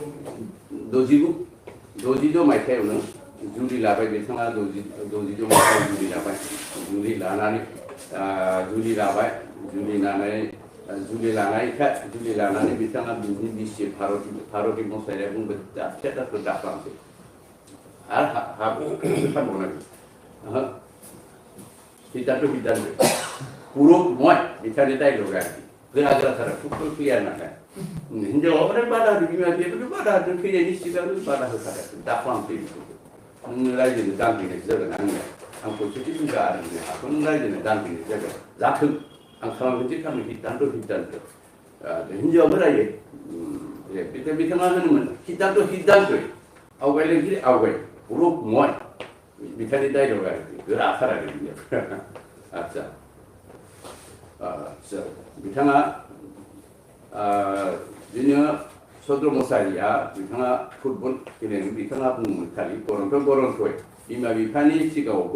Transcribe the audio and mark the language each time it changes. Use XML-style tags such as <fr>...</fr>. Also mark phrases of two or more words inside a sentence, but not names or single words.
<brx>62 मायथाइयावनो जुलि लाबाय बिथाङा 62 मायथाइयाव जुलि लानानै बिथाङा बिनि बिसि भारती मोसाहारिया बुंबाय थियेटारखौ दाखालामसै आरो फानबावनांगौ सिद्धान्त पुरुष मैं बिथांनि डायलग आरोखि गोरा गोराथारा</brx> <en>football player</en> <brx>नालाय हिन्जावाबो बादा होदों बिमा बिफायाबो बादा होदों फैनायनि सिगांनो बादा होखादों दाखालामसै नों रायजोनो दानफैनायसो जागोन आं खौसेथि बिगा आरो हाखौ नों रायजोनो दानफैनाय जागोन जाथों आं खालामगोनसै खालामनो सिद्धान्त हिन्जावाबो रायो बिथाङा होनोमोन सिद्धान्तयै आवगायलायनोसै आवगाय पुरुष मैं बिथांनि डायलग आरोखि गोराथार आरो आच्छा बिथाङा बिदिनो चन्द्र मोसाहारिया बिथाङा</brx> <en>football गेलेनो</en> <brx>बिथाङा बुङोमोन खालि गरन्थय बिमा बिफानि सिगाङावबो</brx>